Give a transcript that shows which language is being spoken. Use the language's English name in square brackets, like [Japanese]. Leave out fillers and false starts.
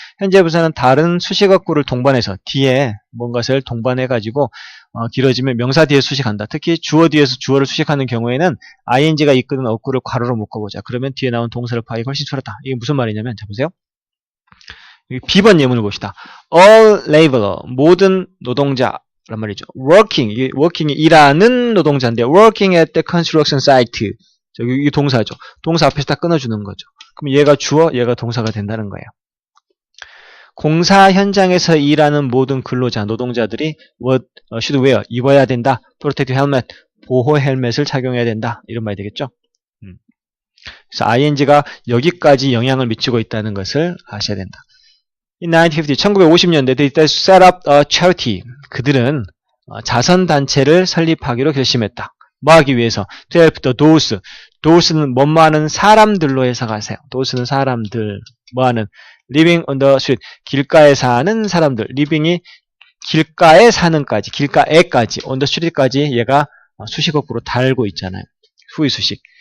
[Korean] 현재 분사는 다른 수식어구를 동반해서 뒤에 뭔가를 동반해가지고 길어지면 명사 뒤에 수식한다. 특히 주어 뒤에서 주어를 수식하는 경우에는 ing가 이끄는 어구를 괄호로 묶어보자. 그러면 뒤에 나온 동사를 파악이 훨씬 수월하다. 이게 무슨 말이냐면 자 보세요. B번 예문을 봅시다. [English] All laborer, [Korean] 모든 노동자란 말이죠. [English] working이 [Korean] 일하는 노동자인데 [English] working at the construction site. [Korean] 저기 이 동사죠. 동사 앞에서 딱 끊어주는 거죠. 그럼 얘가 주어, 얘가 동사가 된다는 거예요. 공사 현장에서 일하는 모든 근로자, 노동자들이 [English] should wear, [Korean] 입어야 된다. [English] protective helmet, [Korean] 보호 헬멧을 착용해야 된다. 이런 말이 되겠죠. 그래서 ing가 여기까지 영향을 미치고 있다는 것을 아셔야 된다. [English] In 1950년대, they set up a charity. [Korean] 그들은 자선단체를 설립하기로 결심했다. 뭐 하기 위해서? [English] To help the those. [Korean] those는 뭐뭐하는 사람들로 해석하세요. those는 사람들, 뭐하는? [English] living on the street. [Korean] 길가에 사는 사람들. living이 길가에 사는까지, 길가에까지, [English] on the street [Korean] 까지 얘가 수식어구로 달고 있잖아요. 후의 수식.